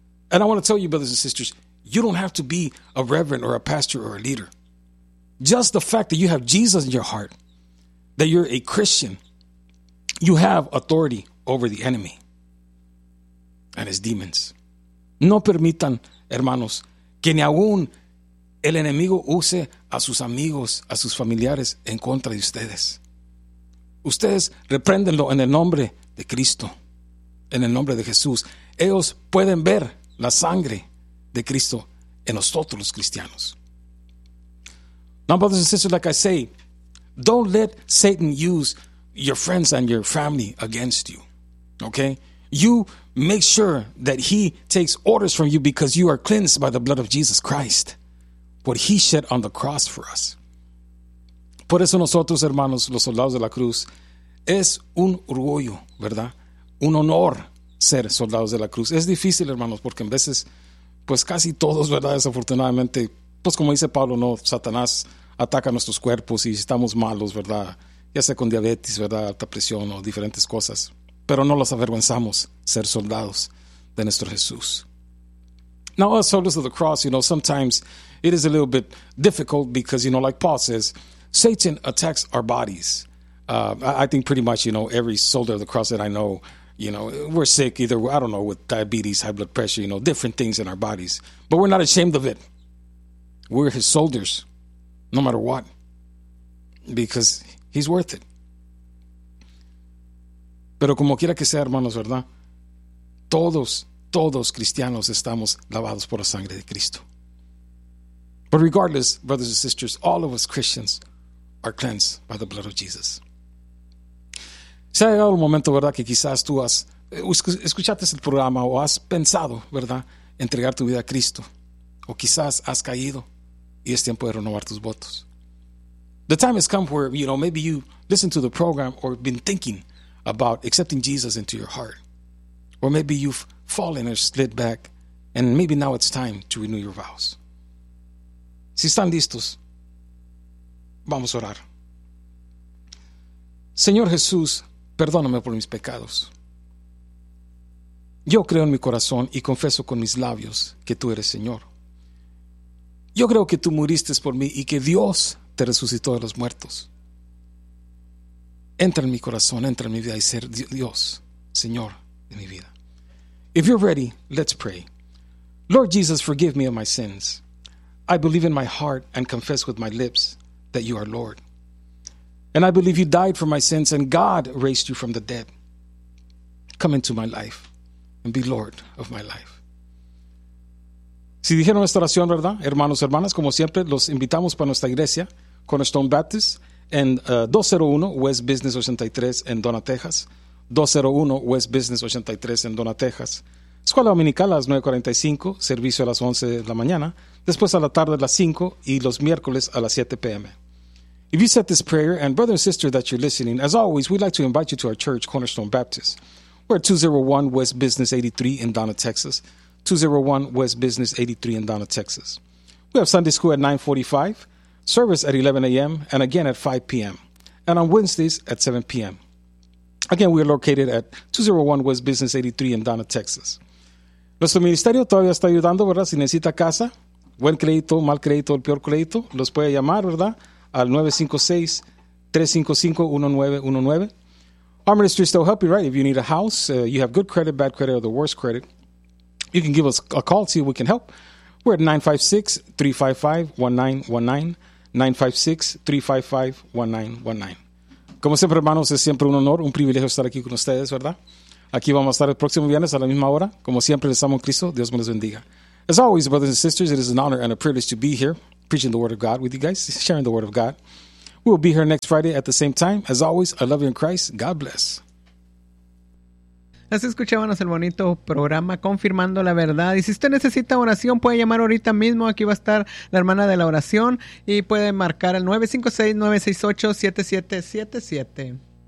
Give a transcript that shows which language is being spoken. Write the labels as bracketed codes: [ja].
[en] And I want to tell you, brothers and sisters, you don't have to be a reverend or a pastor or a leader. Just the fact that you have Jesus in your heart, that you're a Christian, you have authority over the enemy and his demons. [es] No permitan, hermanos, que ni aun el enemigo use a sus amigos, a sus familiares en contra de ustedes. Ustedes repréndenlo en el nombre de Cristo, en el nombre de Jesús. Ellos pueden ver la sangre de Cristo en nosotros los cristianos. [en] Now, brothers and sisters, like I say, don't let Satan use your friends and your family against you. Okay? You make sure that he takes orders from you because you are cleansed by the blood of Jesus Christ, what he shed on the cross for us. [es] Por eso nosotros, hermanos, los soldados de la cruz, es un orgullo, ¿verdad? Un honor ser soldados de la cruz. Es difícil, hermanos, porque en veces, pues casi todos, ¿verdad? Desafortunadamente, pues como dice Pablo, ¿no? Satanás ataca nuestros cuerpos y estamos malos, ¿verdad? Ya sea con diabetes, ¿verdad? Alta presión o diferentes cosas. Pero no los avergonzamos ser soldados de nuestro Jesús. [en] Now, as soldiers of the cross, you know, sometimes it is a little bit difficult because, you know, like Paul says, Satan attacks our bodies. I think pretty much, you know, every soldier of the cross that I know, you know, we're sick either, I don't know, with diabetes, high blood pressure, you know, different things in our bodies. But we're not ashamed of it. We're his soldiers, no matter what, because he's worth it. [es] Pero como quiera que sea, hermanos, ¿verdad? Todos cristianos estamos lavados por la sangre de Cristo. [en] But regardless, brothers and sisters, all of us Christians are cleansed by the blood of Jesus. [es] Se ha llegado el momento, ¿verdad? Que quizás tú has escuchaste el programa o has pensado, ¿verdad? Entregar tu vida a Cristo. O quizás has caído y es tiempo de renovar tus votos. [en] The time has come where, you know, maybe you listen to the program or been thinking about accepting Jesus into your heart. Or maybe you've fallen or slid back, and maybe now it's time to renew your vows. [es] Si están listos, vamos a orar. Señor Jesús, perdóname por mis pecados. Yo creo en mi corazón y confieso con mis labios que tú eres Señor. Yo creo que tú muriste por mí y que Dios te resucitó de los muertos. Entra en mi corazón, entra en mi vida y ser Dios, Señor de mi vida. [en] If you're ready, let's pray. Lord Jesus, forgive me of my sins. I believe in my heart and confess with my lips that you are Lord. And I believe you died for my sins and God raised you from the dead. Come into my life and be Lord of my life. [es] Si dijeron esta oración, ¿verdad? Hermanos, hermanas, como siempre, los invitamos para nuestra iglesia, Cornerstone Baptist, en 201 West Business 83 en Donna, Texas. 201 West Business 83 en Donna, Texas. Escuela Dominical a las 9:45, servicio a las 11 de la mañana, después a la tarde a las 5 y los miércoles a las 7 p.m. [en] If you said this prayer, and brother and sister that you're listening, as always, we'd like to invite you to our church, Cornerstone Baptist. We're at 201 West Business 83 in Donna, Texas. 201 West Business 83 in Donna, Texas. We have Sunday school at 9:45, service at 11 a.m., and again at 5 p.m., and on Wednesdays at 7 p.m. Again, we are located at 201 West Business 83 in Donna, Texas. [es] Nuestro ministerio todavía está ayudando, ¿verdad? Si necesita casa, buen crédito, mal crédito, el peor crédito, los puede llamar, ¿verdad? Al 956-355-1919. [en] Our ministry still help you, right? If you need a house, you have good credit, bad credit, or the worst credit, you can give us a call, see if we can help. We're at 956-355-1919, 956-355-1919. [es] Como siempre, hermanos, es siempre un honor, un privilegio estar aquí con ustedes, ¿verdad? Aquí vamos a estar el próximo viernes a la misma hora. Como siempre, les amo en Cristo. Dios me los bendiga. [en] As always, brothers and sisters, it is an honor and a privilege to be here, preaching the Word of God with you guys, sharing the Word of God. We will be here next Friday at the same time. As always, I love you in Christ. God bless. [es] Así escuchábamos el bonito programa Confirmando la Verdad. Y si usted necesita oración, puede llamar ahorita mismo. Aquí va a estar la hermana de la oración y puede marcar al 956-968-7777.